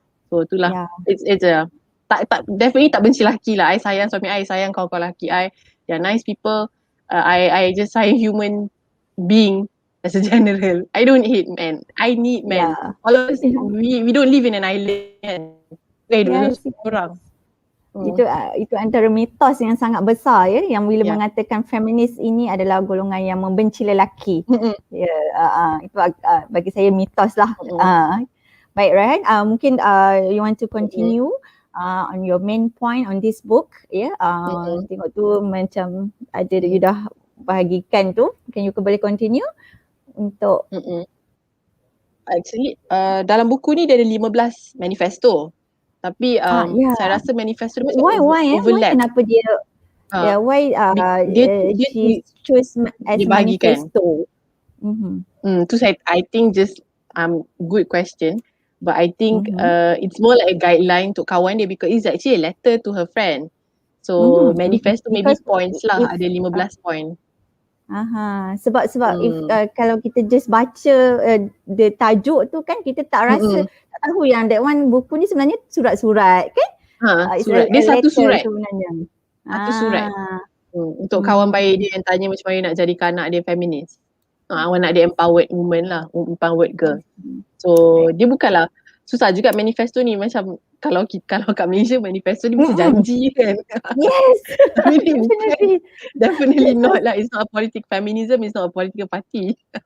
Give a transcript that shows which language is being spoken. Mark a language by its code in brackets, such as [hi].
[en] So [ms] itulah, [en] it's a definitely [ms] tak benci lelaki lah. [en] I [ms] sayang suami [en] I, [ms] sayang kawan-kawan lelaki [en] I. They are nice people. I just [ms] sayang [en] human being as a general. I don't hate men. I need men. All of us, we don't live in an island. [ms] Dua orang. Itu antara mitos yang sangat besar ya, yang bila Ya. mengatakan feminis ini adalah golongan yang membenci lelaki. Ya, itu bagi saya mitos lah. Baik [en] Raihan, [ms] mungkin [en] you want to continue on your main point on this book ya. [ms] Tengok tu macam ada [en] you [ms] dah bahagikan tu. Mungkin [en] you [ms] boleh [en] continue [ms] untuk [en] actually [ms] dalam buku ni dia ada 15 manifesto. Tapi saya rasa manifesto ni macam overlap. Kenapa dia [en] why she choose as a manifesto? Tu I think just good question, but I think it's more like a guideline [ms] untuk kawan dia [en] because it's actually a letter to her friend. So manifesto maybe points lah, [ms] ada [en] 15 point. [ms] Sebab [en] if [ms] kalau kita [en] just [ms] baca [en] the [ms] tajuk tu kan, kita tak rasa, tak tahu yang [en] that one [ms] buku ni sebenarnya surat-surat kan? Surat. Dia satu surat sebenarnya. Satu surat untuk kawan baik dia yang tanya macam mana nak jadikan anak dia feminis. Awak nak dia [en] empowered woman [ms] lah, [en] empowered girl. [ms] So dia bukanlah susah juga manifesto ni, macam kalau kat Malaysia manifesto ni mesti janji kan. [en] Yes. [ms] Tapi ni bukan, [en] definitely not [ms] lah. [en] It's not a political feminism, it's not a political party.